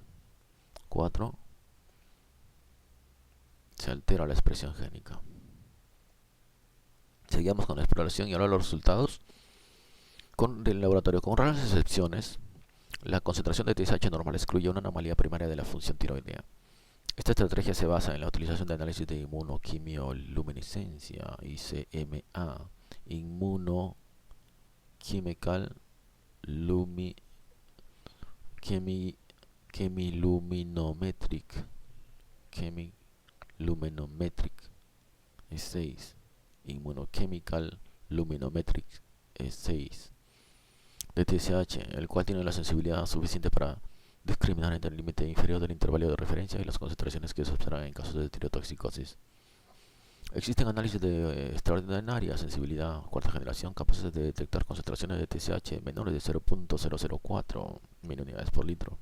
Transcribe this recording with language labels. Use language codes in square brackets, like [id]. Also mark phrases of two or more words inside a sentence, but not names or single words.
[es] 4, se altera la expresión génica. Seguimos con la exploración y ahora los resultados del laboratorio. Con raras excepciones, la concentración de TSH normal excluye una anomalía primaria de la función tiroidea. Esta estrategia se basa en la utilización de análisis de inmunoquimioluminiscencia, ICMA, [en] Immunochemical Chemiluminometric, E6, Immunochemical Luminometric E6 de TSH, [es] el cual tiene la sensibilidad suficiente para discriminar entre el límite inferior del intervalo de referencia y las concentraciones que se observan en casos de tirotoxicosis. Existen análisis de extraordinaria sensibilidad cuarta generación capaces de detectar concentraciones de TSH menores de 0.004 mil por litro.